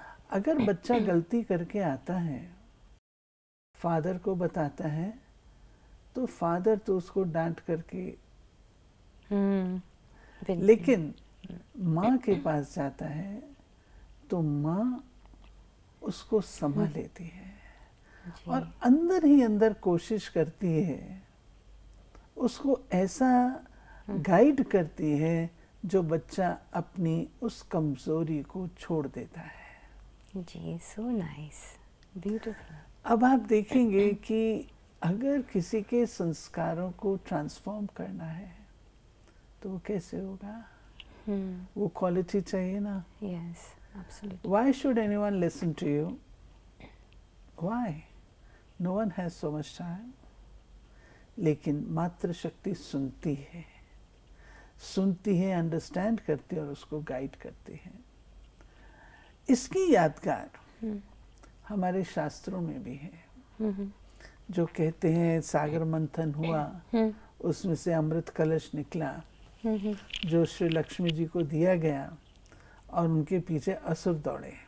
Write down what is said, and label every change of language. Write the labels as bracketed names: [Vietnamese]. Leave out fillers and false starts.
[Hindi] अगर बच्चा गलती करके आता है, फादर को बताता है, तो फादर तो उसको डांट करके, लेकिन माँ के पास जाता है तो माँ उसको संभाल लेती है और अंदर ही अंदर कोशिश करती है, उसको ऐसा गाइड करती है जो बच्चा अपनी उस कमजोरी को छोड़ देता है। [English] जी, so nice, beautiful. [Hindi] अब आप देखेंगे कि अगर किसी के संस्कारों को ट्रांसफॉर्म करना है तो वो कैसे होगा? वो क्वालिटी चाहिए ना। [English] Yes, absolutely. Why should anyone listen to you? Why? No one has so much time. [Hindi] लेकिन मातृशक्ति सुनती है, अंडरस्टैंड करती है और उसको गाइड करती है। इसकी यादगार हमारे शास्त्रों में भी है, जो कहते हैं सागर मंथन हुआ, उसमें से अमृत कलश निकला जो श्री लक्ष्मी जी को दिया गया और उनके पीछे असुर दौड़े।